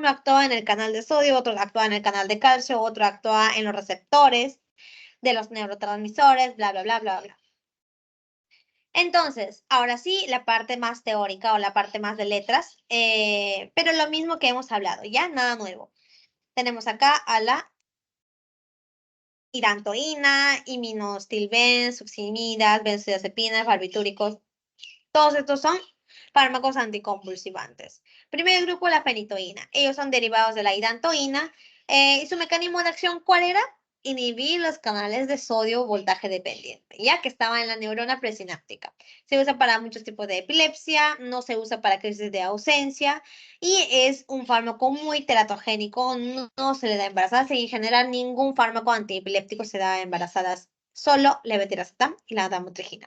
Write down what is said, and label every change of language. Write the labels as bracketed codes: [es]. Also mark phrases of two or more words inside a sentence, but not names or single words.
[es] Uno actúa en el canal de sodio, otro actúa en el canal de calcio, otro actúa en los receptores de los neurotransmisores, bla, bla, bla, bla, bla. Entonces, ahora sí, la parte más teórica o la parte más de letras, pero lo mismo que hemos hablado, ¿ya? Nada nuevo. Tenemos acá a la irantoína, iminostilben, succinidas, benzodiazepinas, barbitúricos. Todos estos son fármacos anticonvulsivantes. Primer grupo, la fenitoína. Ellos son derivados de la irantoína. ¿Y su mecanismo de acción cuál era? Inhibir los canales de sodio voltaje dependiente, ya que estaba en la neurona presináptica. Se usa para muchos tipos de epilepsia, no se usa para crisis de ausencia y es un fármaco muy teratogénico, no se le da a embarazadas y en general ningún fármaco antiepiléptico se da a embarazadas, solo levetiracetam y la lamotrigina.